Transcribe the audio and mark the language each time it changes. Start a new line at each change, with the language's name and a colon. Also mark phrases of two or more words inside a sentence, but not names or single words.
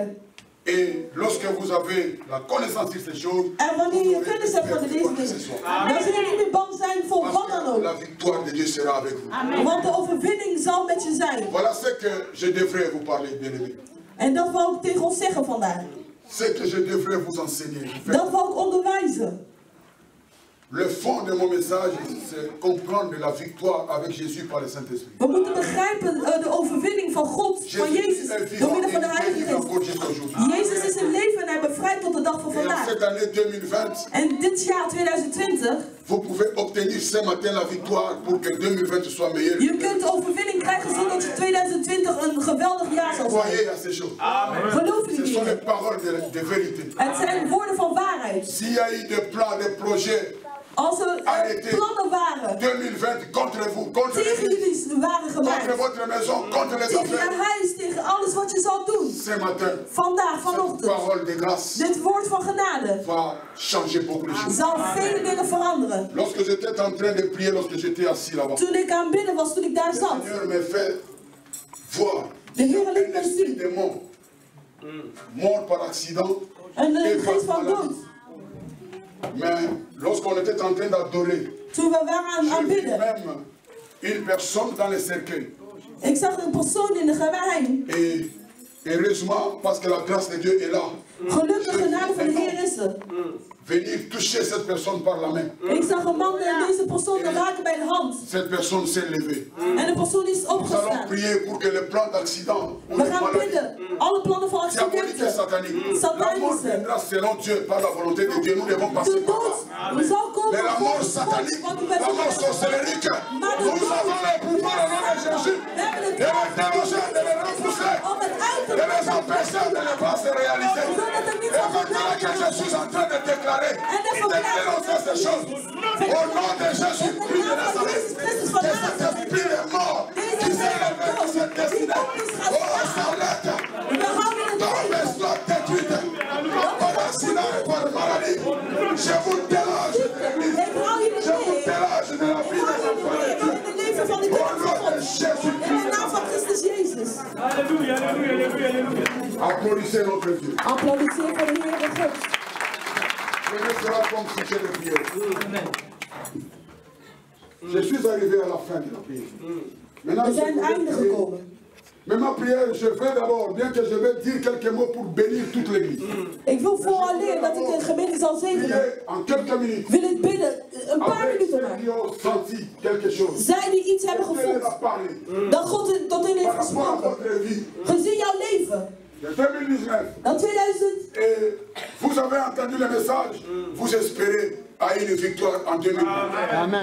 French: Et lorsque vous avez la connaissance de ces choses,
Dutch: En wanneer
French: vous
Dutch: je
French: n'aurez
Dutch: kennis
French: plus
Dutch: hebt van
French: peur
Dutch: deze
French: de quoi que ce
Dutch: dingen,
French: soit.
Dutch: dan zul je niet meer bang zijn voor wat dan
French: Parce que la
Dutch: ook.
French: victoire de Dieu sera avec vous.
Dutch: Want de overwinning zal met je zijn.
French: Voilà ce que je devrais vous parler, bien-aimés.
Dutch: En dat wou ik tegen ons zeggen vandaag.
French: Ce que je devrais vous enseigner.
Dutch: Dat wou ik onderwijzen.
French: Le fond de mon message, c'est comprendre la victoire avec Jésus par le Saint-Esprit.
Dutch: We moeten begrijpen de overwinning van God, van Jezus, door middel van de Heilige Geest.
French: encore jusqu'aujourd'hui.
Dutch: Jezus is in leven en hij bevrijdt tot de dag van
French: Et en
Dutch: vandaag.
French: cette année 2020,
Dutch: En dit jaar 2020,
French: vous pouvez obtenir ce matin la victoire pour que 2020 soit meilleur.
Dutch: je kunt de overwinning krijgen zodat je 2020 een geweldig jaar zal zijn.
French: Croyez à ces choses.
Dutch: Geloven
French: Ce sont les
Dutch: jullie?
French: paroles de vérité.
Dutch: Het zijn woorden van waarheid.
French: S'il y a eu des plans, des projets,
Dutch: Als er plannen waren
French: 2020 contre vous, contre
Dutch: tegen
French: l'Église,
Dutch: jullie waren gemaakt,
French: contre votre maison, contre les
Dutch: tegen je
French: affaires,
Dutch: huis, tegen alles wat je zal doen,
French: ce matin,
Dutch: vandaag,
French: cette
Dutch: vanochtend,
French: parole de grâce
Dutch: dit woord van genade
French: va changer beaucoup de choses.
Dutch: zal vele dingen veranderen.
French: Lorsque j'étais en train de prier, lorsque j'étais assis là-bas,
Dutch: Toen ik aan het bidden was, toen ik daar
French: le
Dutch: zat,
French: Seigneur m'a fait voir
Dutch: de Heer liet
French: un
Dutch: mij
French: esprit
Dutch: zien
French: de mort, mort par accident
Dutch: een
French: et par
Dutch: geest van dood.
French: maladie. Mais lorsqu'on était en train d'adorer,
Dutch: Toen we waren aan
French: j'ai
Dutch: het
French: vu
Dutch: bidden,
French: même une personne dans le cercueil.
Dutch: ik zag een persoon in de geheim.
French: Et heureusement, parce que la grâce de Dieu est là,
Dutch: Gelukkig, de genade van de Heer is er.
French: venir toucher cette personne par la main.
Dutch: Ik zag een man deze persoon te raken bij de hand.
French: Cette personne s'est levée.
Dutch: En de persoon is
French: Nous allons
Dutch: opgestaan.
French: prier pour que le plan d'accident ou
Dutch: We
French: de
Dutch: gaan
French: maladie
Dutch: bidden. Alle plannen van
French: diabolique et
Dutch: accidenten.
French: satanique. La mort
Dutch: Satanische.
French: viendra selon Dieu, par la volonté de Dieu. Nous devons passer
Dutch: De
French: par
Dutch: dood
French: là.
Dutch: zal komen
French: Mais la mort
Dutch: volgens God,
French: satanique,
Dutch: want u
French: la
Dutch: bent
French: mort sorcellerique, nous avons le pouvoir au nom de Jésus
Dutch: We hebben
French: de
Dutch: het
French: les déloger, de les repousser,
Dutch: om het uit te
French: de les empêcher de ne pas se réaliser. Et maintenant que je suis en train de déclarer, de dénoncer ces choses, au nom de Jésus-Christ de Nazareth, que cet esprit de mort qui s'est levé dans cette destinée, oh, s'arrête, tombe, soit détruite, par accident et par maladie. Je vous déloge de l'église, je vous déloge de la vie des enfants de Dieu.
Dutch: in het leven van de
French: Au nom de
Dutch: kinderen van God. In
French: Jésus-Christ.
Dutch: de naam van Christus Jezus.
French: Alléluia, alléluia, alléluia, alléluia. Applaudissez notre Dieu.
Dutch: Applaudisseer voor de Heere God.
French: Je sera comme sujet de prière. Je suis arrivé à la fin de la prière. Maintenant,
Dutch: We
French: je
Dutch: zijn
French: voudrais
Dutch: einde
French: prier.
Dutch: gekomen.
French: Mais ma prière, je fais d'abord, bien que je vais dire quelques mots pour bénir toute l'église.
Dutch: Ik wil vooraleer dat ik de gemeente zal zegenen,
French: Prier en quelques minutes.
Dutch: wil ik bidden een paar
French: Avec
Dutch: minuten
French: ceux
Dutch: maar.
French: qui ont senti quelque chose.
Dutch: Zij die iets hebben
French: Dieu leur
Dutch: gevoeld,
French: a parlé.
Dutch: dat God tot hen heeft
French: Par rapport à
Dutch: gesproken.
French: votre vie
Dutch: Gezien jouw leven,
French: de 2019.
Dutch: dan 2000,
French: Et vous avez entendu le message. Vous espérez à une victoire en 2020.